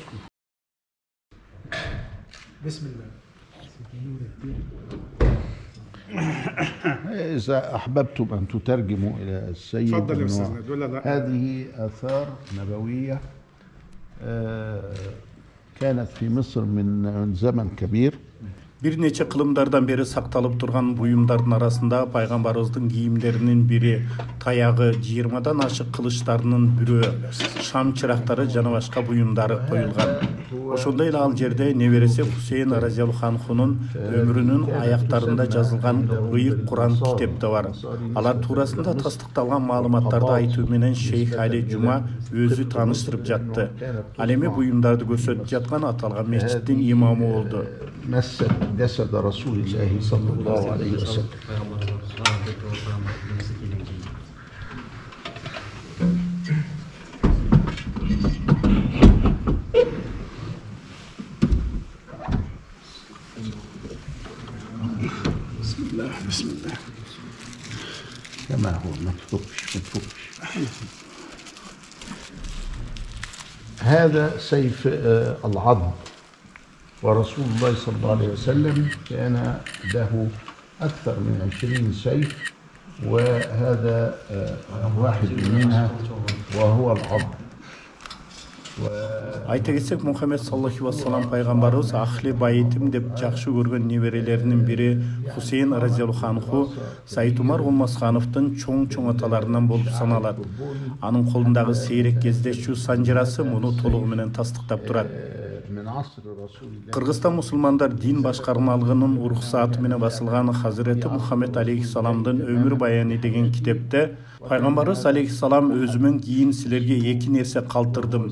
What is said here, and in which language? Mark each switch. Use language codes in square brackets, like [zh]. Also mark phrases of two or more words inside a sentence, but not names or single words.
[ar] بسم الله. إذا أحببتم أن تترجموا إلى السيد تفضل يا أستاذنا. هذه آثار نبوية كانت في مصر من زمن كبير. [ky] Bir neçe kılımlardan beri saktалып турган буюмдардын арасында пайгамбарыбыздын кийимдеринин бири, таягы, 20-дан ашык кылычтарынын бирөө, шам чырактары жана башка буюмдары коюлган. Ошондой эле ал жерде небереси Хусейн [ar] رضي الله عنه [ky] өмүрүнүн аяктарында жазылган ыйык Куран китеп да бар. Алар туурасында тастыкталган маалыматтарды айтуу менен Шейх Али Жума өзү тааныштырып жатты. Ал эми буюмдарды көрсөтүп жаткан аталган мечиттин имамы болду. [ar] جسد رسول الله صلى الله عليه وسلم. بسم الله بسم الله. كما هو ما تفكش. هذا سيف العضد. ورسول الله صلى الله عليه وسلم كان له أكثر من 20 سيف وهذا واحد منها وهو العضد. [ky] Айта кетсек, Мухаммед [ar] صلى الله عليه وسلم [ky] пайгамбарыбыз [ar] أهل بيتي [ky] деп жакшы көргөн неберелеринин бири Хусейн [ar] رضي الله عنه [ky] Сайыт Умар Олмасхановдун чоң аталарынан болуп саналат. Анын колундагы сейрек кездешчү санжырасы муну толугу менен тастыктап турат. Кыргызстан мусулмандар дин башкармалыгынын уруксаты менен басылган Хазирети Мухаммед алейхиссаламдын өмүр баяны деген китепте пайгамбарыбыз алейхиссалам өзүмөн кийин силерге эки нерсе калтырдым.